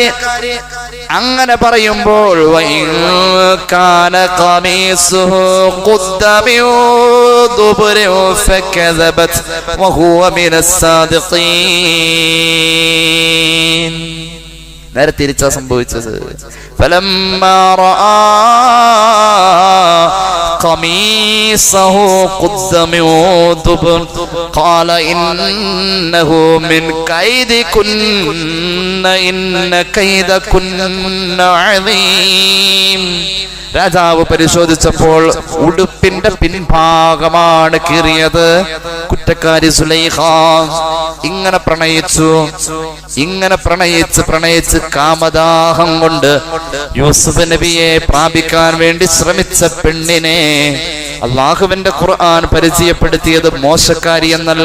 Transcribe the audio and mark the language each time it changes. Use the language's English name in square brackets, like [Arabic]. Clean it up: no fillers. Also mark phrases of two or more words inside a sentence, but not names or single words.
[Malayalam] അങ്ങനെ പറയുമ്പോൾ നേരെ തിരിച്ചാ സംഭവിച്ചത്. [Arabic] قميصه قد من دبر قال إنه من كيدكن إن كيدكن عظيم. [Malayalam] രാജാവ് പരിശോധിച്ചപ്പോൾ ഉടുപ്പിന്റെ പിൻഭാഗമാണ് കീറിയത്. കുറ്റക്കാരി സുലൈഖ ഇങ്ങനെ പ്രണയിച്ച് കാമദാഹം കൊണ്ട് യൂസുഫ് നബിയെ പ്രാപിക്കാൻ വേണ്ടി ശ്രമിച്ച പെണ്ണിനെ അള്ളാഹുവിന്റെ ഖുർആൻ പരിചയപ്പെടുത്തിയത് മോശക്കാരി എന്നല്ല.